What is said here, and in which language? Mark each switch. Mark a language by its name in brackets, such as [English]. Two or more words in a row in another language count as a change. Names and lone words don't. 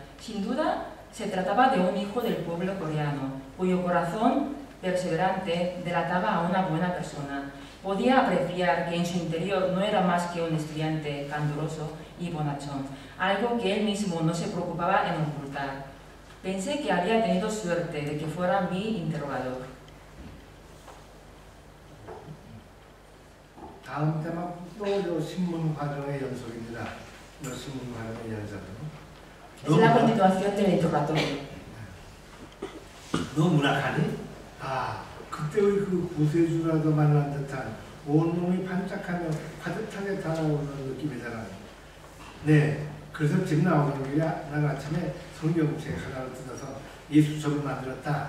[Spanish] Sin duda, se trataba de un hijo del pueblo coreano, cuyo corazón perseverante delataba a una buena persona. Podía apreciar que en su interior no era más que un estudiante candoroso y bonachón, algo que él mismo no se preocupaba en ocultar. Pensé que había tenido suerte de que fuera mi interrogador. [Korean] 다음 대목도 신문 과정의 연속입니다. 신문 과정의 연속은. [Spanish] Es la continuación del interrogatorio. [Korean] 너 문학하니? 아, 그때의 그 구세주라도 만난 듯한 온몸이 반짝하며 파듯하게 달아오르는 느낌이잖아. 네, 그래서 집 나오는 길에 난 아침에 성경책 하나를 뜯어서 이 수첩을 만들었다.